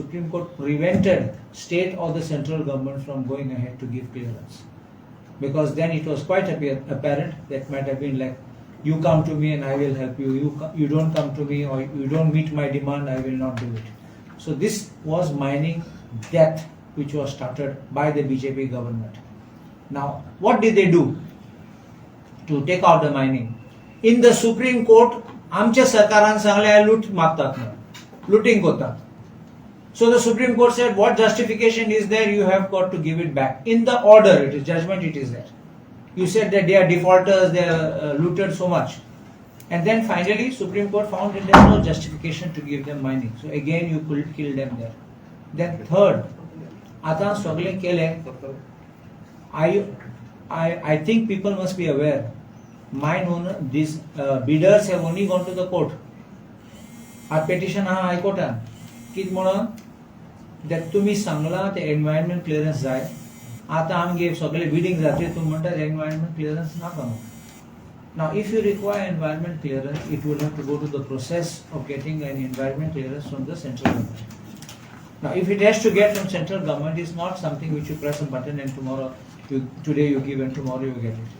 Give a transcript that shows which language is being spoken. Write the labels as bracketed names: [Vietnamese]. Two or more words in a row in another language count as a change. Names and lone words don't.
[English] Supreme Court prevented state or the central government from going ahead to give clearance, because then it was quite apparent that might have been like, you come to me and I will help you. You don't come to me, or you don't meet my demand, I will not do it. So this was mining death which was started by the BJP government. Now, what did they do to take out the mining? In the Supreme Court, [Konkani] आमच्या सरकारान सांगले लूट मागतात, looting करतात. [English] So the Supreme Court said, what justification is there? You have got to give it back. In the order, it is judgment, it is there. You said that they are defaulters, they are looted so much. And then finally, Supreme Court found that there is no justification to give them mining. So again, you could kill them there. Then third, आता struggling केले. I think people must be aware. Mine owner, these bidders have only gone to the court. A petition High Court [Konkani] कित म्हणून [English] that [Konkani] तुम्ही सांगला ते [English] environment clearance जाय. [Konkani] आता आमगे सगळे bidding जाते तुम्ही म्हणता [English] environment clearance [Konkani] नाका. [English] Now, if you require environment clearance, it will have to go to the process of getting an environment clearance from the central government. Now, if it has to get from central government, it's not something which you press a button and today you give and tomorrow you get it.